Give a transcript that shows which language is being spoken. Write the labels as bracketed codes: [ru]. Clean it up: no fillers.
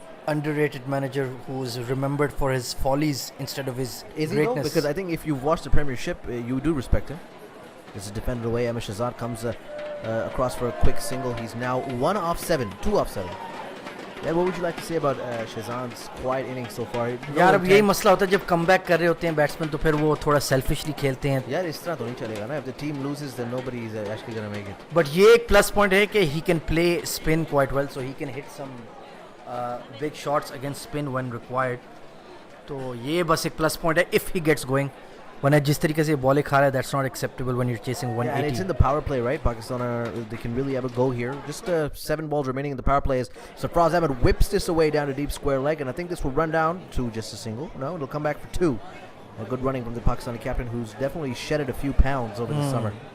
[en] underrated manager who is remembered for his follies instead of his Is he though? greatness. Because I think if you've watched the Premiership, you do respect him. It's a defended away. Ahmed Shahzad comes across for a quick single. He's now 1 off 7, 2 off 7. Yeah, what would you like to say about Shahzad's quiet innings so far? [hi] यार अब यही मसला होता है जब come back कर रहे होते हैं बैट्समैन तो फिर वो थोड़ा सेल्फिशली खेलते हैं. यार इस तरह तो नहीं चलेगा ना. [en] If the team loses, then nobody is actually going to make it. [hi] But ये एक प्लस पॉइंट है कि [en] he can play spin quite well, so he can hit some big shots against spin when required. [hi] तो ये बस एक plus point है [en] if he gets going. [hi] वरना जिस तरीके से बॉलें खा रहा है [en] that's not acceptable when you're chasing Yeah, and it's in the power play, right? Pakistan they can really have a go here. Just 7 balls remaining in the power play. As Sarfraz Ahmed whips this away down to deep square leg, and I think this will run down to just a single. No, it'll come back for 2. A good running from the Pakistani captain, who's definitely shedded a few pounds over the summer.